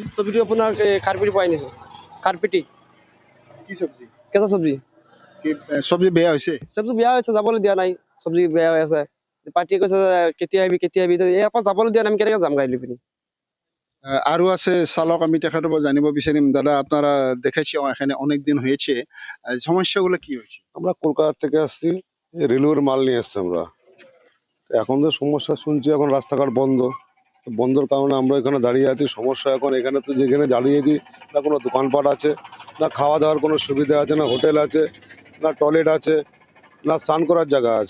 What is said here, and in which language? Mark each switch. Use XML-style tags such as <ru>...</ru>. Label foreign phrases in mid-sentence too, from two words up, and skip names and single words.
<as>চব্জিটো আপোনাৰ খাৰপিটিৰ পৰা আনিছোঁ। খাৰপিটি কি চব্জি? কেঁচা চব্জি। চব্জি বেয়া হৈছে? চব্জি বেয়া হৈছে, যাবলৈ দিয়া নাই। চব্জি বেয়া হৈ আছে। পাৰ্টিয়ে কৈছে কেতিয়া আহিবি, কেতিয়া আহিবি। ইয়াৰ পৰা যাবলৈ দিয়া নাই, আমি কেনেকৈ যাম গাড়ী লৈ পিনি? আৰু আছে চালক, আমি তেখেতৰ পৰা জানিব বিচারিম। দাদা,</as> <bn>আপনারা দেখেছি এখানে অনেক দিন হয়েছে, সমস্যাগুলো কি হয়েছে? আমরা কলকাতা থেকে আসছি, রেলওয়ের মাল নিয়ে আসছি আমরা। এখন তো সমস্যা শুনছি, এখন রাস্তাঘাট বন্ধ। বন্ধর কারণে আমরা এখানে দাঁড়িয়ে আছি। সমস্যা এখন এখানে তো যেখানে দাঁড়িয়েছি, না কোনো দোকানপাট আছে, না খাওয়া দাওয়ার কোনো সুবিধা আছে, না হোটেল আছে, না টয়লেট আছে, না স্নান করার জায়গা আছে।</bn>